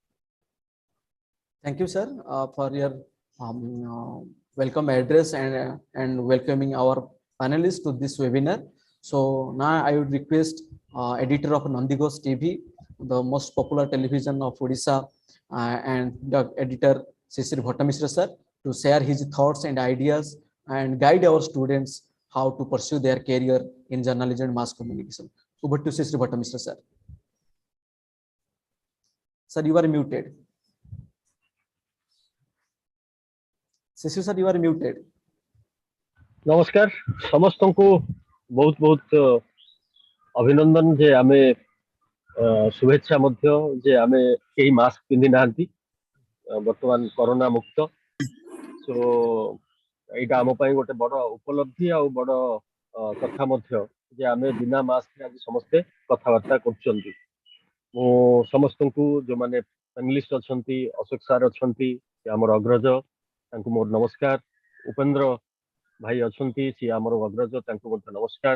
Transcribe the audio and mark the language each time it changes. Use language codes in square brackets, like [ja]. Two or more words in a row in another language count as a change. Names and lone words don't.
[en] sir for your welcome address and welcoming our panelists to this webinar so now I would request editor of Nandighosh TV the most popular television of Odisha and the editor Sisir Bhattamishra sir to share his thoughts and ideas and guide our students how to pursue their career in journalism and mass communication. Over to Sisir Bhattamishra sir. Sir, you are muted. Sisir sir, you are muted. [or] ନମସ୍କାର ସମସ୍ତ କୁ ବହୁତ ବହୁତ ଅଭିନନ୍ଦନ ଯେ ଆମେ ଶୁଭେଚ୍ଛା ମଧ୍ୟ ଯେ ଆମେ କେହି ମାସ୍କ ପିନ୍ଧି ନାହାନ୍ତି ବର୍ତ୍ତମାନ କରୋନା ମୁକ୍ତ ସେ ଏଟା ଆମ ପାଇଁ ଗୋଟେ ବଡ଼ ଉପଲବ୍ଧି ଆଉ ବଡ଼ କଥା ମଧ୍ୟ ଯେ ଆମେ ବିନା ମାସ୍କ ଆଜି ସମସ୍ତେ କଥାବାର୍ତ୍ତା କରୁଛନ୍ତି ମୋ ସମସ୍ତ କୁ ଯେ ମାନେ ପ୍ୟାନେଲିଷ୍ଟ ଅଛନ୍ତି ଅଶୋକ ସାର ଅଛନ୍ତି ଆମର ଅଗ୍ରଜ ତାଙ୍କୁ ମୋର ନମସ୍କାର ଉପେନ୍ଦ୍ର ଭାଇ ଅଛନ୍ତି ସେ ଆମର ଅଗ୍ରଜ ତାଙ୍କୁ ମୋର ନମସ୍କାର